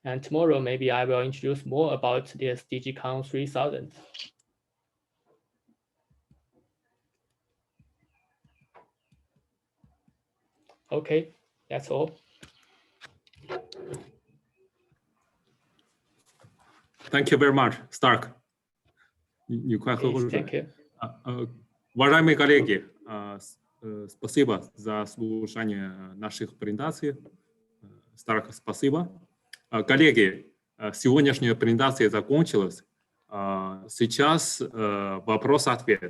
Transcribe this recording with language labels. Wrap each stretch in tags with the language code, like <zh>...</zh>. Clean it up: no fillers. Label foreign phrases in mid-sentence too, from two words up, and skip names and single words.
<en>And tomorrow, maybe I will introduce more about this DigiCon 3000. Okay, that's all. Thank you very much, Stark.</en> <zh>你快喝口水。</zh> <en>Thank you.</en> <ru>Уважаемые коллеги, спасибо за слушание наших презентаций. Старк, спасибо. Коллеги, сегодняшняя презентация закончилась. Сейчас вопрос-ответ.</ru>